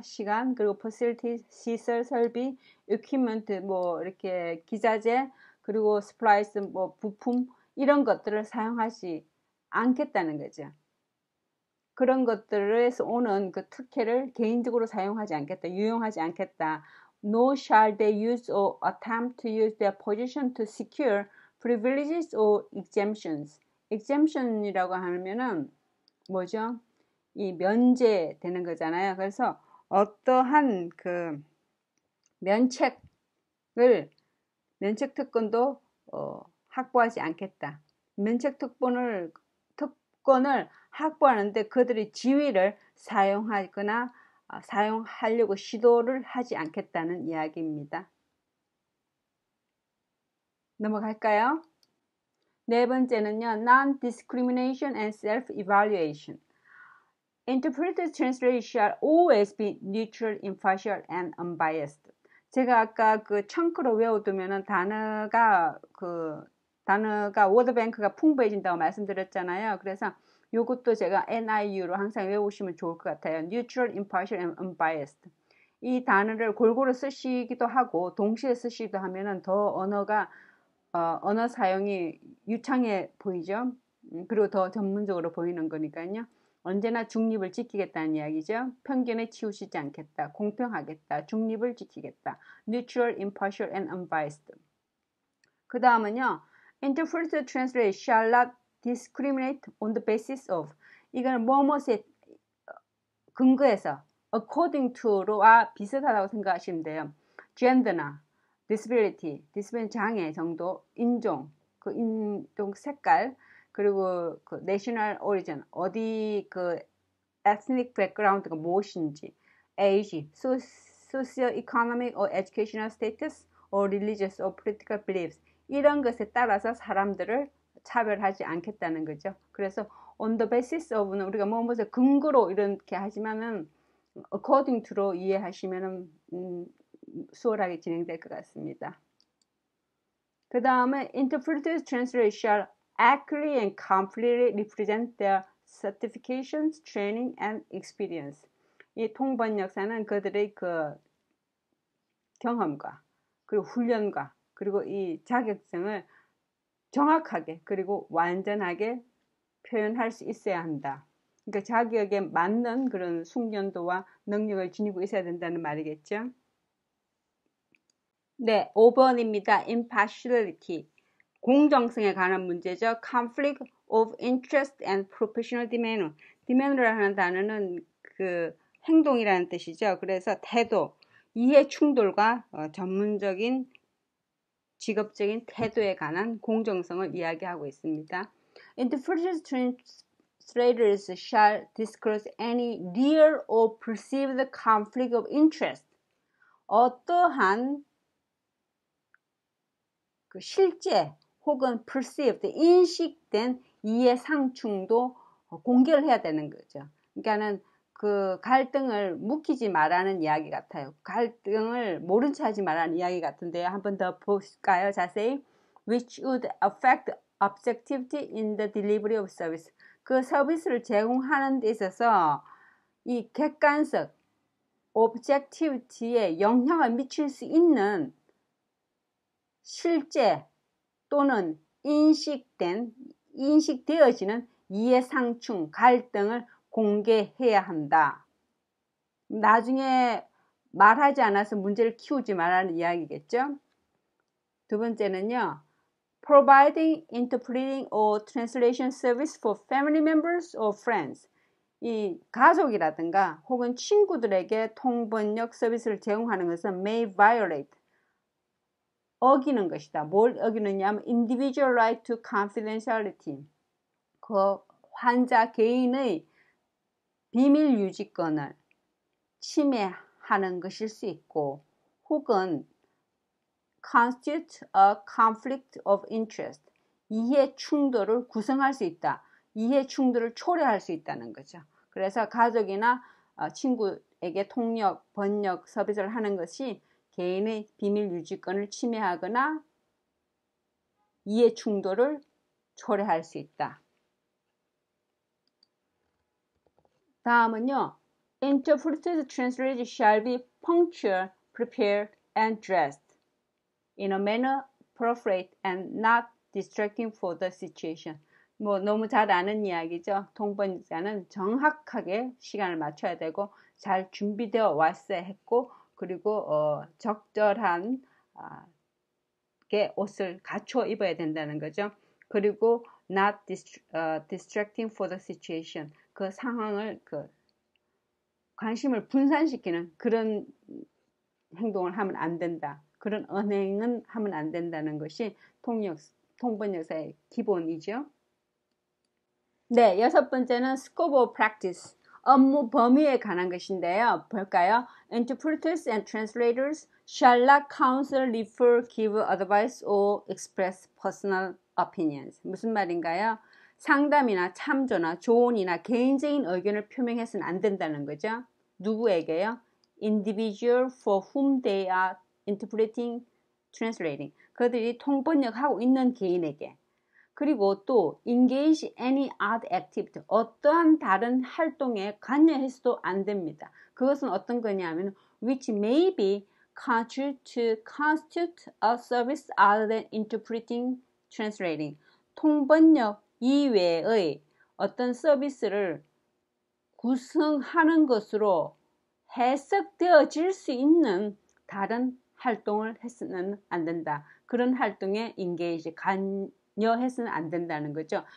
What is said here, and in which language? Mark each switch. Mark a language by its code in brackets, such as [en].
[ko] 시간 그리고 facility, 시설, 설비, equipment 뭐 이렇게 기자재 그리고 supplies 뭐 부품 이런 것들을 사용하지 않겠다는 거죠. 그런 것들에서 오는 그 특혜를 개인적으로 사용하지 않겠다, 유용하지 않겠다. [en] Nor shall they use or attempt to use their position to secure privileges or exemptions. [ko] exemption이라고 하면은 뭐죠? 이 면제되는 거잖아요. 그래서 어떠한 그 면책 특권도 확보하지 않겠다. 면책 특권을 확보하는데 그들의 지위를 사용하거나 사용하려고 시도를 하지 않겠다는 이야기입니다. 넘어갈까요? 네 번째는요. [en] Non-discrimination and self-evaluation. Interpreted translation shall always be neutral, impartial, and unbiased. [ko] 제가 아까 그 청크로 외워두면은 단어가 워드뱅크가 풍부해진다고 말씀드렸잖아요. 그래서 이것도 제가 NIU로 항상 외우시면 좋을 것 같아요. [en] Neutral, impartial, and unbiased. [ko] 이 단어를 골고루 쓰시기도 하고 동시에 쓰시기도 하면은 더 언어 사용이 유창해 보이죠. 그리고 더 전문적으로 보이는 거니까요. 언제나 중립을 지키겠다는 이야기죠. 편견에 치우치지 않겠다. 공평하겠다. 중립을 지키겠다. [en] Neutral, impartial, and unbiased. [ko] 그 다음은요. [en] Interpreted translation shall not discriminate on the basis of. [ko] 이건 뭐뭐에 근거해서 [en] according to [ko] 와 비슷하다고 생각하시면 돼요. gender나 disability 장애 정도, 인종, 그 인종 색깔, 그리고 그 [en] national origin, [ko] 어디 그 [en] ethnic background [ko] 가 무엇인지, age, [en] socio-economic or educational status, or religious or political beliefs [ko] 이런 것에 따라서 사람들을 차별하지 않겠다는 거죠. 그래서 [en] on the basis of [ko] 는 우리가 무엇에 근거로 이렇게 하지만은 [en] according to [ko] 로 이해하시면은 수월하게 진행될 것 같습니다. [en] 그 다음에 interpreted translation shall accurately and completely represent their certifications, training, and experience. [ko] 이 통번역사는 그들의 그 경험과 그리고 훈련과 그리고 이 자격증을 정확하게 그리고 완전하게 표현할 수 있어야 한다. 그러니까 자격에 맞는 그런 숙련도와 능력을 지니고 있어야 된다는 말이겠죠. 네, 5번입니다. impartiality. 공정성에 관한 문제죠. [en] conflict of interest and professional demeanor. [ko] demeanor라는 단어는 그 행동이라는 뜻이죠. 그래서 태도, 이해 충돌과 전문적인 직업적인 태도에 관한 공정성을 이야기하고 있습니다. [en] Interpreted translators shall disclose any real or perceived conflict of interest. [ko] 어떠한 그 실제 혹은 perceived, 인식된 이해 상충도 공개를 해야 되는 거죠. 그러니까는 그 갈등을 묵히지 말라는 이야기 같아요. 갈등을 모른 체 하지 말라는 이야기 같은데요. 한 번 더 볼까요? 자세히. [en] Which would affect objectivity in the delivery of service. [ko] 그 서비스를 제공하는 데 있어서 이 객관성, objectivity에 영향을 미칠 수 있는 실제 또는 인식되어지는 이해상충, 갈등을 공개해야 한다. 나중에 말하지 않아서 문제를 키우지 말라는 이야기겠죠. 두 번째는요. [en] Providing interpreting or translation service for family members or friends. [ko] 이 가족이라든가 혹은 친구들에게 통번역 서비스를 제공하는 것은 [en] may violate. [ko] 어기는 것이다. 뭘 어기느냐 하면 [en] individual right to confidentiality. [ko] 그 환자 개인의 비밀 유지권을 침해하는 것일 수 있고 혹은 [en] constitute a conflict of interest. [ko] 이해 충돌을 구성할 수 있다. 이해 충돌을 초래할 수 있다는 거죠. 그래서 가족이나 친구에게 통역, 번역 서비스를 하는 것이 개인의 비밀 유지권을 침해하거나 이해 충돌을 초래할 수 있다. 다음은요. [en] Interpreted translation shall be punctual, prepared, and dressed in a manner appropriate and not distracting for the situation. [ko] 뭐 너무 잘 아는 이야기죠. 통번역자는 정확하게 시간을 맞춰야 되고 잘 준비되어 왔어야 했고 그리고 적절한 옷을 갖춰 입어야 된다는 거죠. [en] 그리고 not distracting for the situation. [ko] 그 상황을 관심을 분산시키는 그런 행동을 하면 안 된다. 그런 언행은 하면 안 된다는 것이 통번역사의 기본이죠. 네, 여섯 번째는 [en] scope of practice. [ko] 업무 범위에 관한 것인데요. [en] 볼까요? Interpreters and translators shall not counsel, refer, give advice or express personal opinions. [ko] 무슨 말인가요? 상담이나 참조나 조언이나 개인적인 의견을 표명해서는 안 된다는 거죠. 누구에게요? [en] Individual for whom they are interpreting, translating. [ko] 그들이 통번역하고 있는 개인에게. 그리고 또 [en] engage any other activity. [ko] 어떠한 다른 활동에 관여해서도 안 됩니다. 그것은 어떤 거냐면 [en] which may be constitute a service other than interpreting, translating. [ko] 통번역 이외의 어떤 서비스를 구성하는 것으로 해석되어질 수 있는 다른 활동을 해서는 안 된다. 그런 활동에 engage, 관여해서는 안 된다는 거죠.